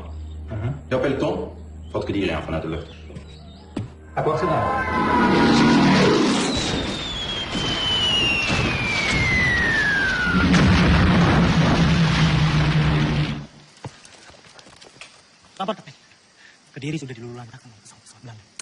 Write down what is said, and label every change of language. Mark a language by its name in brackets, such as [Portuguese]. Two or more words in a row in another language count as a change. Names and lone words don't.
[Dutch] Jouw peloton valt Kediri aan vanuit de lucht. [Indonesian] Apa maksudnya? Lapor, Kapten. Kediri sudah dilululantakan oleh pesawat-pesawat Belanda.